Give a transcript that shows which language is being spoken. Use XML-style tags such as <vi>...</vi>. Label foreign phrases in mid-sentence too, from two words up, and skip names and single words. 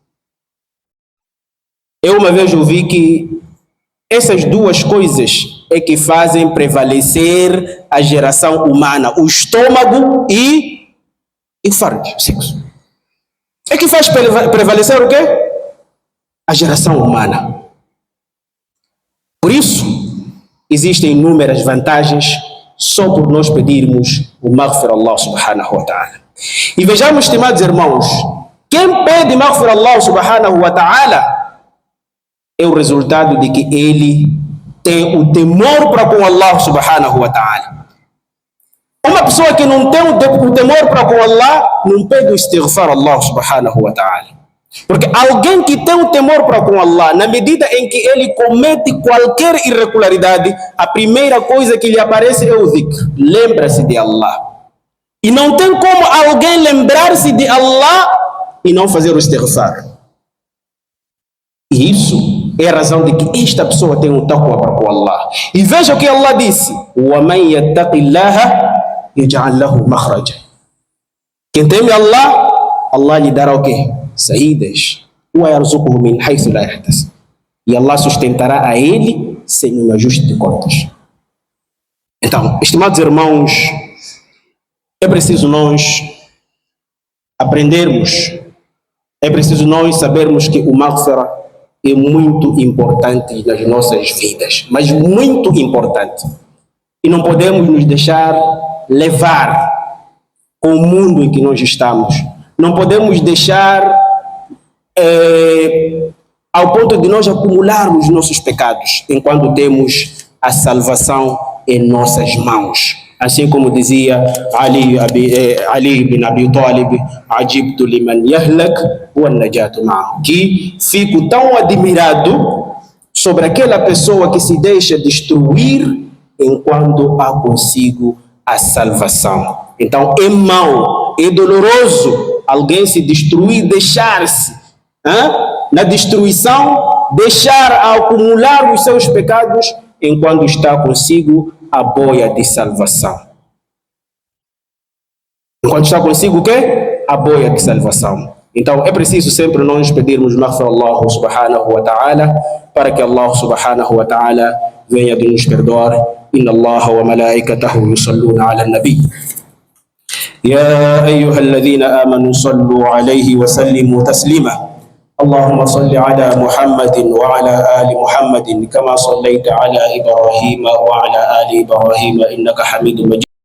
<pt>Eu uma vez ouvi que essas duas coisas é que fazem prevalecer a geração humana: o estômago e o fardo, o sexo. É que faz prevalecer o quê? A geração humana. Por isso, existem inúmeras vantagens só por nós pedirmos o</pt> <ar>مغفر الله سبحانه وتعالى.</ar> <pt>E vejamos, estimados irmãos, quem pede</pt> <ar>مغفر الله سبحانه وتعالى</ar> <pt>é o resultado de que ele tem o temor para com</pt> <ar>الله سبحانه وتعالى.</ar> <pt>Uma pessoa que não tem o temor para com Allah não pede o istighfar a</pt> <ar>الله سبحانه وتعالى.</ar> <pt>Porque alguém que tem o temor para com Allah, na medida em que ele comete qualquer irregularidade, a primeira coisa que lhe aparece é o dhikr. Lembra-se de Allah. E não tem como alguém lembrar-se de Allah e não fazer o istighfar. E isso é a razão de que esta pessoa tem um taqwa para com Allah. E veja o que Allah disse:</pt> <ar>وَمَنْ يَتَّقِ اللَّهَ يَجْعَلْ لَهُ مَخْرَجًا.</ar> <pt>Quem teme Allah, Allah lhe dará o quê? Saídas.</pt> <ar>وَيَرْزُقُهُ مِنْ حَيْثُ لَا يَحْتَسِبُ.</ar> <pt>E Allah sustentará a ele sem um ajuste de contas. Então, estimados irmãos, é preciso nós aprendermos, é preciso nós sabermos que o maghfirah é muito importante nas nossas vidas, mas muito importante. E não podemos nos deixar levar com o mundo em que nós estamos. Não podemos deixar ao ponto de nós acumularmos nossos pecados, enquanto temos a salvação em nossas mãos. Assim como dizia Ali bin Abi Talib,</pt> <ar>عجبت لمن يهلك والنجاة معه,</ar> <pt>que fico tão admirado sobre aquela pessoa que se deixa destruir enquanto há consigo a salvação. Então é mau, é doloroso alguém se destruir, deixar-se na destruição, deixar acumular os seus pecados enquanto está consigo a boia de salvação. Enquanto está consigo o quê? A boia de salvação. Então é preciso sempre nós pedirmos</pt> <ar>مغفر الله سبحانه وتعالى,</ar> <pt>para que</pt> <ar>الله سبحانه وتعالى</ar> <pt>venha de nos perdoar.</pt> <ar>إن الله وملائكته يصلون على النبي. يا أيها الذين آمنوا صلوا عليه وسلموا تسليما. اللهم صل على محمد وعلى آل محمد كما صليت على إبراهيم وعلى آل إبراهيم إنك حميد مجيد.</ar>